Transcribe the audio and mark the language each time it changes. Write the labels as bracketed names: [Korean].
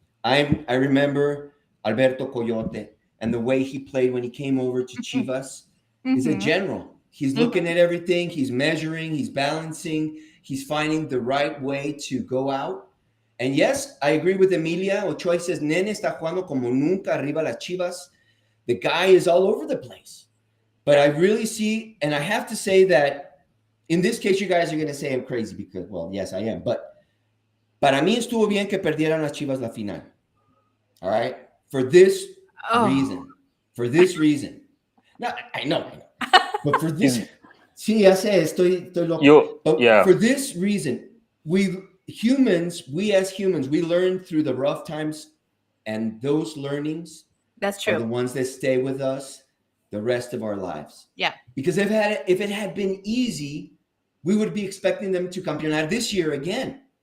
[English] I remember Alberto Coyote and the way he played when he came over to Chivas. He's a general. He's looking at everything. He's measuring. He's balancing. He's finding the right way to go out. And yes, I agree with Emilia. Ochoa says, [Spanish] Nene está jugando como nunca arriba las Chivas. [English] The guy is all over the place. But I really see, and I have to say that, in this case, you guys are going to say I'm crazy because, well, yes, I am. But [Spanish] para mí estuvo bien que perdieran las Chivas la final. [English] All right? For this reason. For this reason. No, I know. But for this, [Spanish] sí, ya sé, estoy loco. [English] For this reason, we as humans, we learn through the rough times, and those learnings That's true. are the ones that stay with us the rest of our lives. Yeah. Because if it had been easy, we would be expecting them to campeonar this year again.